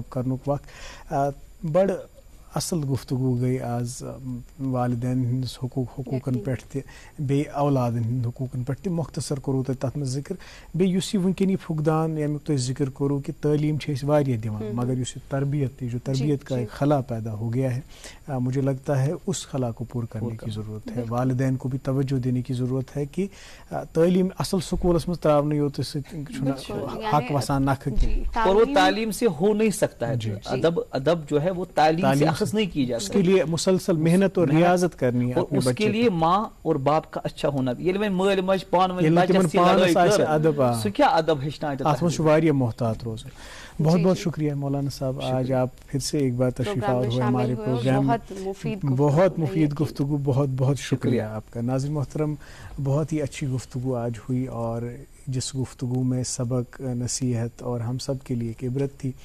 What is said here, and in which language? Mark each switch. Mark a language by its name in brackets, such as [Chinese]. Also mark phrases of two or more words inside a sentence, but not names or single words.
[Kashmiri] اپ کرنُک وقت بڑٕ اصل گفتگو گٔے آز والدین ہٕنٛدِس حقوٗقن پٮ۪ٹھ تہِ بیٚیہِ اولادن ہٕنٛدۍ حقوٗقن پٮ۪ٹھ تہِ مۄختصر کوٚروٕ تۄہہِ تتھ منٛز ذِکر بیٚیہِ یُس یہِ وٕنکٮ۪ن یہِ فقدان ییٚمیُک تۄہہِ ذِکر کوٚروٕ کہِ تعلیٖم چھِ أسۍ واریاہ دِوان مگر یُس یہِ تربیت [Urdu] جو تربیت کا ایک خلا پیدا ہو گیا ہے مجھے لگتا ہے اس خلا کو پورا کرنے کی ضرورت ہے والدین کو بھی توجہ دینے کی ضرورت ہے [Kashmiri] کہ تعلیم اصل سکولس منٛز تراونہٕ یوت سۭتۍ چھُنہٕ حق وسان نکھٕ کینٛہہ [Urdu] اور وہ تعلیم سے ہو نہیں سکتا ہے ادب جو ہے وہ تعلیم سے اخذ نہیں کی جا اس کے لیے مسلسل محنت اور ریاضت کرنی ہے اور اپنے اس بچے کے لیے ماں اور باپ کا اچھا ہونا [Kashmiri] ییٚلہِ وۄنۍ مٲلۍ ماجہِ پانہٕ ؤنۍ بچس سۭتۍ لڑٲے کٔر سُہ کیٛاہ ادب ہیٚچھنایہِ اتھ منٛز چھُ واریاہ محتاط روزُن. [Urdu] بہت بہت شکریہ مولانا صاحب, آج آپ پھر سے ایک بار تشریف آور ہوئے ہمارے پروگرام میں, بہت مفید گفتگو, بہت بہت شکریہ آپ کا. ناظرین محترم, بہت ہی اچھی گفتگو آج ہوئی اور جس گفتگو میں سبق, نصیحت اور ہم سب کے لیے ایک عبرت تھی.